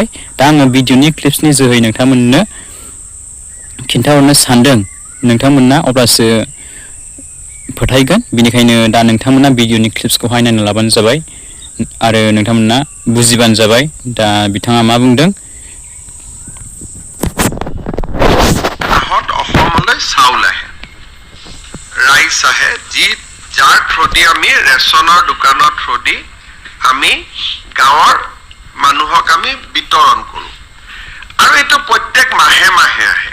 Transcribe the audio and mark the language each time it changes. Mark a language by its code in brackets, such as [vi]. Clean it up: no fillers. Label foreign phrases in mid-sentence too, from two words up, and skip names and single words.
[brx] दा आङो भिडिअनि क्लिप्सनि जोहै नोंथांमोननो खिन्थाहरनो सानदों नोंथांमोना अब्लासो फोथायगोन। बेनिखायनो दा नोंथांमोना भिडिअनि क्लिप्सखौहाय नायना लाबानो जाबाय आरो नोंथांमोना बुजिबानो जाबाय। दा बिथाङा मा बुंदों [as] চাউল আহে ৰাইচ আহে যি যাৰ থ্ৰুদি আমি ৰেচনৰ দোকানৰ থ্ৰুদি আমি গাঁৱৰ মানুহক আমি বিতৰণ কৰোঁ আৰু এইটো প্ৰত্যেক মাহে মাহে আহে।